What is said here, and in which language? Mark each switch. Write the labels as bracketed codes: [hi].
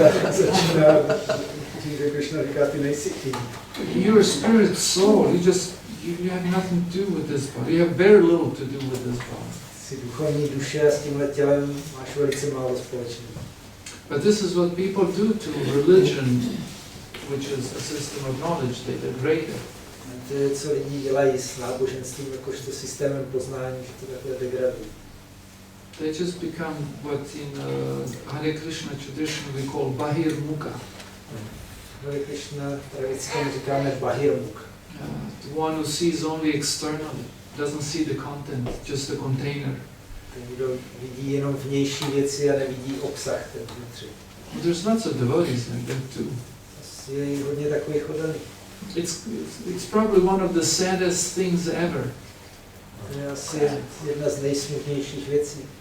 [cs] Začíná tím, že Krishna říká, ty nejsi Ind. [en] You're a spirit soul. You have nothing to do with this body. You have very little to do with this body. [cs] Jsi duchovní duše a s tímhle tělem máš velice málo společného. [en] But this is what people do to religion, which is a system of knowledge. They degrade it. [cs] To je, co lidi dělají s náboženstvím, jakožto systémem poznání, že to takhle degradují. [en] They just become what in Hare Krishna tradition we call Bahir Mukha. [cs] Hare Krishna tradicky říkáme Bahir Mukha. [en] The one who sees only externally, doesn't see the content, just the container. [cs] Ten, kdo vidí jenom vnější věci a nevidí obsah ten vnitřní. [en] There's lots of devotees like that too. [cs] Je hodně takových oddaných. [en] It's probably one of the saddest things ever. [cs] To je asi jedna z nejsmutnějších věcí.